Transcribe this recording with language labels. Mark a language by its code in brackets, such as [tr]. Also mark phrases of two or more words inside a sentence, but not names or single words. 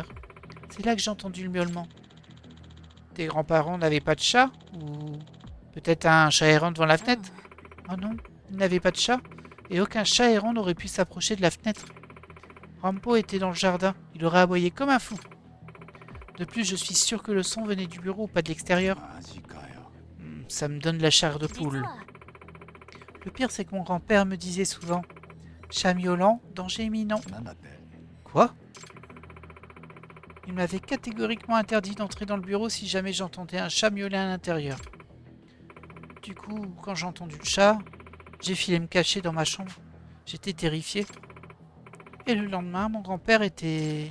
[fr] C'est là que j'ai entendu le miaulement. Tes grands-parents n'avaient pas de chat? Ou peut-être un chat errant devant la fenêtre? Oh non, ils n'avaient pas de chat. Et aucun chat errant n'aurait pu s'approcher de la fenêtre. Rampo était dans le jardin. Il aurait aboyé comme un fou. De plus, je suis sûr que le son venait du bureau, pas de l'extérieur. [ja] マジかよ [fr] Ça me donne la chair de [ja] 実 [fr] poule. [ja] は [fr] Le pire, c'est que mon grand-père me disait souvent chat miaulant, danger imminent. [ja] なんだって [fr] Quoi? Il m'avait catégoriquement interdit d'entrer dans le bureau si jamais j'entendais un chat miauler à l'intérieur. Du coup, quand j'ai entendu le chat, j'ai filé me cacher dans ma chambre. J'étais terrifié. Et le lendemain, mon grand-père était...